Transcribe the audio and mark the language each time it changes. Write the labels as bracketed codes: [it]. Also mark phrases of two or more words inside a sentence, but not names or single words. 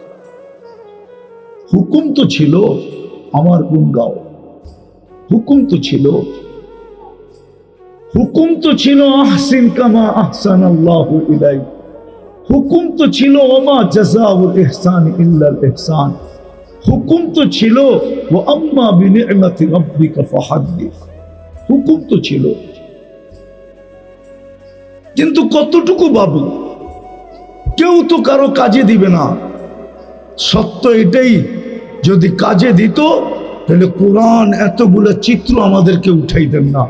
[bn] হুকুম তো ছিল আমার গুণ গাও, হুকুম তো ছিল [ar] أحسن كما أحسن الله إليك, [bn] হুকুম তো ছিল [ar] وما جزاء الإحسان إلا الإحسان, [bn] হুকুম তো ছিল [ar] وأما بنعمة ربك فحدث, [bn] হুকুম তো ছিল। কিন্তু কতটুকু বাবু, কেউ তো কারো কাজে দিবে না। সত্য এটাই, যদি কাজে দিত তাহলে কোরআন এতগুলো চিত্র আমাদেরকে উঠাইতেন না।